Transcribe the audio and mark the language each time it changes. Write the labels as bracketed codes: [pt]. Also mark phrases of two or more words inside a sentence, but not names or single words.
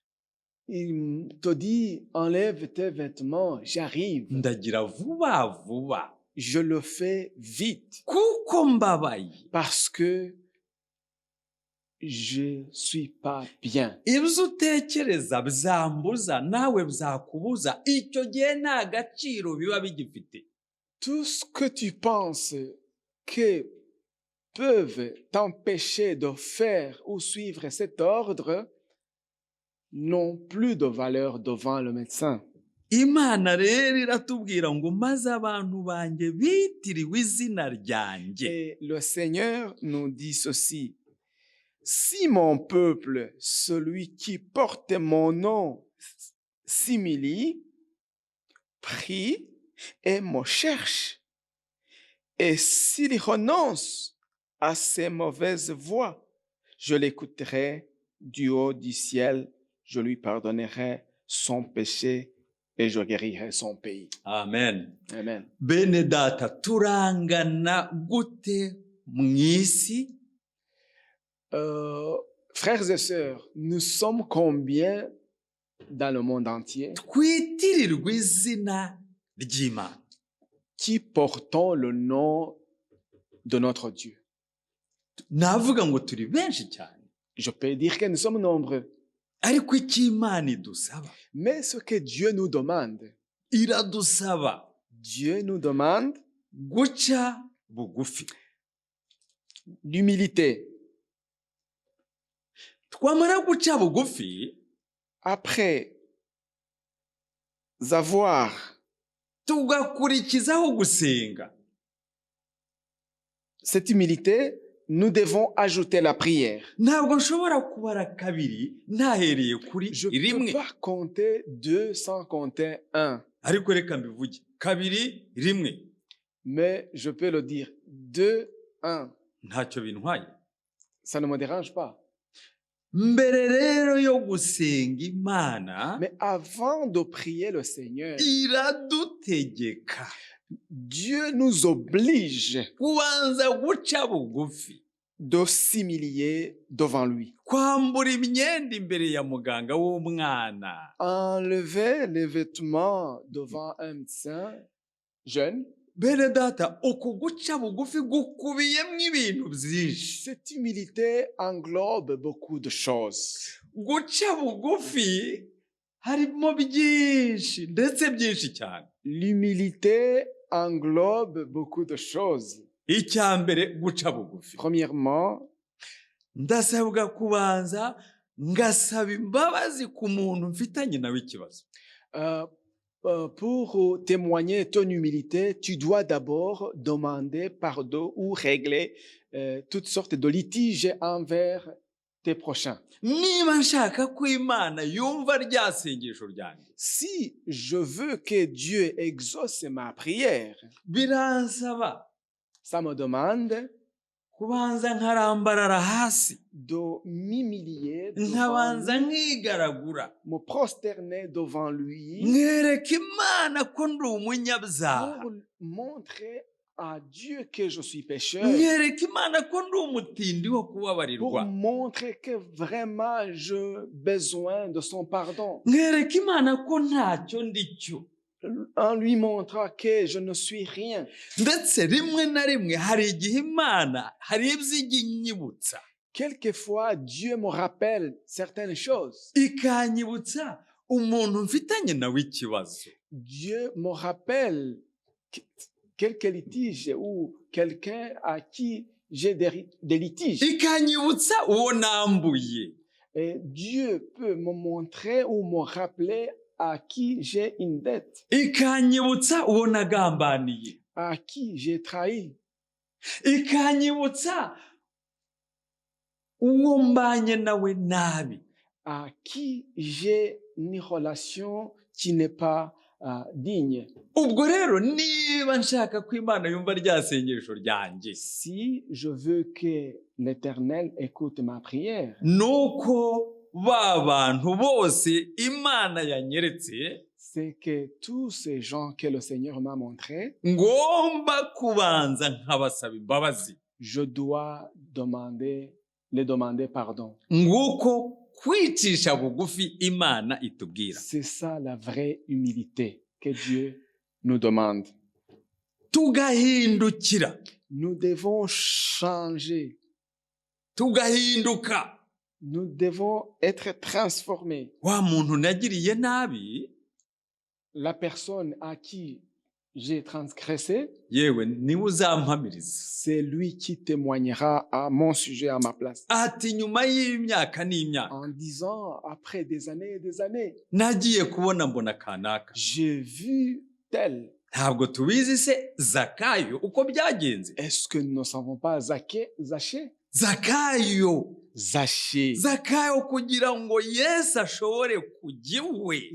[fr] il te dit, enlève tes vêtements, j'arrive. [rw] Ndagira vuba vuba [fr] Je le fais vite [rw] kuko mbabaye. [fr] parce que je suis pas bien. [rw] Ibyo utekereza bizambuza nawe bizakubuza, icyo gihe nta gaciro biba bigifite. [fr] Tout ce que tu penses que peuvent t'empêcher de faire ou suivre cet ordre n'ont plus de valeur devant le médecin. [rw] Imana rero iratubwira ngo maze abantu banjye bitiriwe izina ryanjye. [fr] Et le Seigneur nous dit ceci: si mon peuple, celui qui porte mon nom, s'humilie, prie et me cherche, et s'il renonce à ses mauvaises voies, je l'écouterai du haut du ciel, je lui pardonnerai son péché et je guérirai son pays. Amen. Amen. [rw] Bene data, turangana gute mu isi? [fr] Frères et sœurs, nous sommes combien dans le monde entier [rw] Twitirirwe izina ry'Imana, [fr] qui portons le nom de notre Dieu? [rw] navuga ngo turi benshi cyane. [fr] Je peux dire que nous sommes nombreux. [rw] Ariko icyo Imana idusaba, [fr] Mais ce que Dieu nous demande, [rw] iradusaba [fr] Dieu nous demande [rw] guca bugufi. [fr] l'humilité. [rw] Twamara guca bugufi, [fr] Après avoir [rw] tugakurikizaho gusenga. [fr] cette humilité, nous devons ajouter la prière. [rw] Ntabwo nshobora kubara kabiri ntahereye kuri [fr] Je ne [rw] rimwe. [fr] peux pas compter 2 sans compter 1, [rw] Ariko reka mbivuge kabiri rimwe, [fr] mais je peux le dire 2, 1. [rw] ntacyo bintwaye. [fr] Ça ne me dérange pas. [rw] Mbere rero yo gusenga Imana, [fr] Mais avant de prier le Seigneur, [rw] iradutegeka [fr] Dieu nous oblige [rw] kubanza guca bugufi, [fr] de s'humilier devant lui. [rw] kwambura imyenda imbere ya muganga w'umwana. [fr] Enlever les vêtements devant un médecin jeune. [rw] Bene data, uku guca bugufi gukubiyemo ibintu byinshi. [fr] Cette humilité englobe beaucoup de choses. [rw] Guca bugufi harimo byinshi ndetse byinshi cyane. [fr] L'humilité englobe beaucoup de choses. [rw] Icya mbere guca bugufi, [fr] Premièrement, [rw] ndasabwa kubanza ngasaba imbabazi ku muntu mfitanye nawe ikibazo. [fr] pour témoigner ton humilité, tu dois d'abord demander pardon ou régler toutes sortes de litiges envers tes prochains. [rw] Niba nshaka ko Imana yumva rya sengesho ryanjye, [fr] Si je veux que Dieu exauce ma prière, [rw] biransaba [fr] ça me demande [rw] kubanza nkarambarara hasi [fr] de m'humilier devant [rw] nkabanza [fr] lui, [rw] nkigaragura [fr] me prosterner devant lui [rw] mwereka imana ko ndi umunyabyaha [fr] pour montrer à Dieu que je suis pécheur, [rw] mwereka imana ko ndi umutindi wo [fr] pour [rw] kubabarirwa [fr] montrer que vraiment j'ai besoin de son pardon, [rw] mwereka imana ko ntacyo ndi cyo [fr] en lui montrant que je ne suis rien. [rw] ndetse rimwe na rimwe hari igihe imana hari ibyo ijya inyibutsa [fr] Quelquefois, Dieu me rappelle certaines choses. [rw] ikanyibutsa umuntu mfitanye nawe ikibazo [fr] Dieu me rappelle quelques litiges ou quelqu'un à qui j'ai des litiges. [rw] ikanyibutsa uwo nambuye [fr] Et Dieu peut me montrer ou me rappeler à qui j'ai une dette, [rw] ikanyibutsa uwo nagambaniye [fr] à qui j'ai trahi, [rw] ikanyibutsa uwo mbanye nawe nabi [fr] à qui j'ai une relation qui n'est pas digne. [rw] ubwo rero niba nshaka ko imana yumva rya sengesho ryanjye [fr] Si je veux que l'Éternel écoute ma prière, [rw] nuko ba bantu bose imana yanyeretse [fr] c'est que tous ces gens que le Seigneur m'a montrés, [rw] ngomba kubanza nkabasaba imbabazi [fr] je dois les demander pardon. [rw] nguko kwicisha bugufi imana itubwira [fr] C'est ça la vraie humilité que Dieu nous demande. [rw] tugahindukira [fr] Nous devons changer. [rw] tugahinduka [fr] Nous devons être transformés. [rw] wa muntu nagiriye nabi [fr] La personne à qui j'ai transgressé, [rw] yewe niwe uzampamiriza [fr] c'est lui qui témoignera à mon sujet, à ma place. [rw] ati nyuma y'imyaka n'imyaka [fr] En disant, après des années et des années, [rw] nagiye kubona mbona kanaka [fr] j'ai vu tel. [rw] ntabwo tubizi se zakayo uko byagenze [fr] Est-ce que nous ne savons pas Zaché? [rw] Zachayo Zakayo kugira ngo Yesu ashobore kujya iwe